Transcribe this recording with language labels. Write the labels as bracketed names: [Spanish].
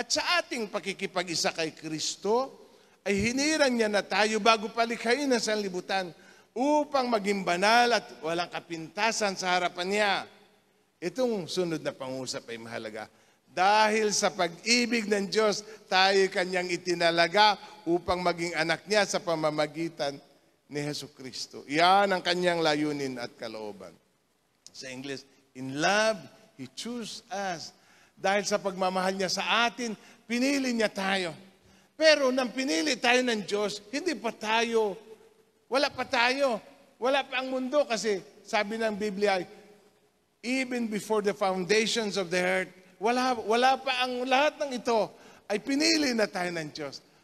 [Filipino] At sa ating pakikipag-isa kay Kristo, ay hinirang niya na tayo bago palikhain ng sanlibutan upang maging banal at walang kapintasan sa harapan niya. Itong sunod na pangusap ay mahalaga. Dahil sa pag-ibig ng Diyos, tayo kanyang itinalaga upang maging anak niya sa pamamagitan ni Jesucristo. Yan ang kanyang layunin at kalooban. [English] Sa English, in love, He chose us. [Filipino] Dahil sa pagmamahal niya sa atin, pinili niya tayo. Pero nang pinili tayo ng Diyos, hindi pa tayo, wala pa tayo. Wala pa ang mundo kasi sabi ng Biblia, [English] even before the foundations of the earth, [Filipino] wala pa ang lahat ng ito ay pinili na tayo ng Diyos.